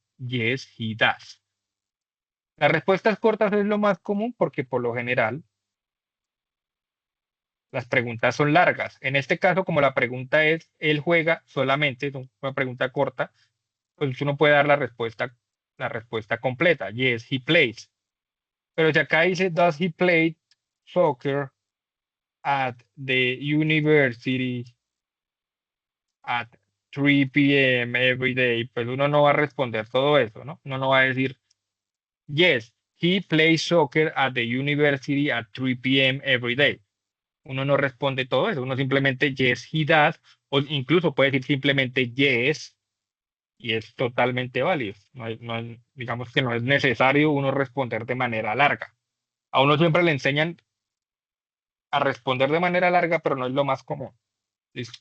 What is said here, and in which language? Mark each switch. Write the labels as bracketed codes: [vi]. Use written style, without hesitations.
[en] Yes, he does. [es] Las respuestas cortas es lo más común porque por lo general las preguntas son largas. En este caso, como la pregunta es, él juega solamente, es una pregunta corta, pues uno puede dar la respuesta completa. [en] Yes, he plays. [es] Pero si acá dice, [en] does he play soccer at the university at 3 p.m. every day? [es] Pues uno no va a responder todo eso, ¿no? Uno no va a decir, [en] yes, he plays soccer at the university at 3 p.m. every day. [es] Uno no responde todo eso, uno simplemente [en] yes, he does, [es] o incluso puede decir simplemente yes, y es totalmente válido. Digamos que no es necesario uno responder de manera larga. A uno siempre le enseñan a responder de manera larga, pero no es lo más común. ¿Listo?